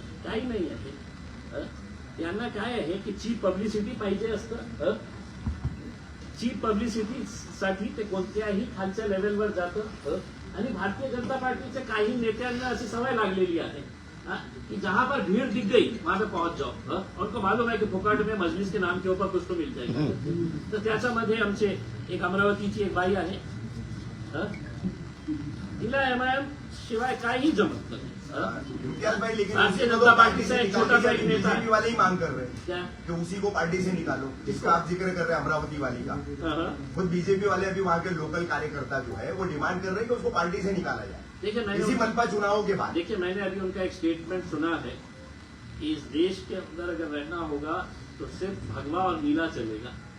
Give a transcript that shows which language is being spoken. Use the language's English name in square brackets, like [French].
[Marathi] काही नाही आहे. त्यांना काय आहे की चीप पब्लिसिटी पाहिजे असतं. चीप पब्लिसिटी साठी ते कोणत्याही खालच्या लेवलवर जातं. आणि भारतीय जनता पार्टीच्या काही नेत्यांना अशी सवय लागलेली आहे कि [Hindi] जहां पर भीड़ दिख गई वहां पे पहुंच जाओ. उनको मालूम है कि फुकट में मजलिस के नाम के ऊपर कुछ तो मिल जाएगा. [Marathi] तर त्याच्यामध्ये आमचे एक अमरावतीची एक बाई आहे, तिला एमआयएम शिवाय काही जमत नाही. [Hindi] इम्तियाज भाई, लेकिन भारतीय उसी को जनता तो पार्टी से एक छोटा सा एक नेता है. बीजेपी वाले ही मांग कर रहे हैं क्या? कि उसी को पार्टी से निकालो, जिसका आप जिक्र कर रहे हैं अमरावती वाली का. खुद बीजेपी वाले अभी वहाँ के लोकल कार्यकर्ता जो है वो डिमांड कर रहे हैं कि उसको पार्टी से निकाला जाए देखिए इसी मनपा चुनाव के बाद. देखिए मैंने अभी उनका एक स्टेटमेंट सुना है कि इस देश के अंदर अगर रहना होगा तो सिर्फ भगवा और नीला चलेगा.